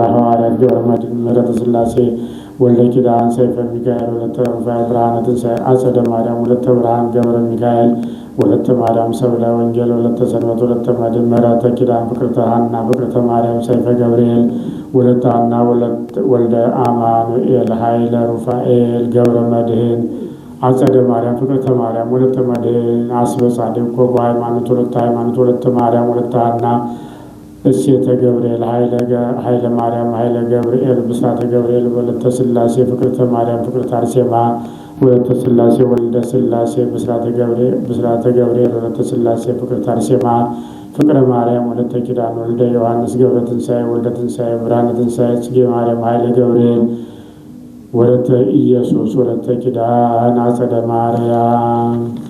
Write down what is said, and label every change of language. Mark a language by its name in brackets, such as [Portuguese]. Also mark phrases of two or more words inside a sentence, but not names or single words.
[Amharic] ሐዋርያት ገብረ መድኅን ምሕረተ ሥላሴ ወልደ ኪዳን ሰይፈ ሚካኤል ወለተ ሩፋኤል ብርሃነ ትንሣኤ አጸደ ማርያም ወለተ ብርሃን ገብረ ሚካኤል ወለተ ማርያም ሰብለ ወንጌል ወለተ ሰንበት ወለተ መድኅን ምሕረተ ኪዳን ፍቅርተ ሐና ፍቅርተ ማርያም ሰይፈ ገብርኤል ወለተ ሐና ወልደ አማኑኤል ኃይለ ሩፋኤል ገብረ መድኅን አጸደ ማርያም ፍቅርተ ማርያም ወለተ መድኅን አስበ ጻድቅ ኮቦ ሃይማኖት ወለተ ማርያም ወለተ ሐና እሴተ ገብርኤል ኃይለ ማርያም ኃይለ ገብርኤል ብስራተ ገብርኤል ወለተ ሥላሴ ፍቅርተ ማርያም ፍቅርተ አርሴማ ወለተ ሥላሴ ወልደ ሥላሴ ብስራተ ገብርኤል ወለተ ሥላሴ ፍቅርተ አርሴማ ፍቅረ ማርያም ወለተ ኪዳን ወልደ ዮሐንስ ገብረ ትንሣኤ ወልደ ትንሣኤ ብርሃነ ትንሣኤ ጽጌ ማርያም ኃይለ ገብርኤል ወለተ ኢየሱስ ወለተ ኪዳን አጸደ ማርያም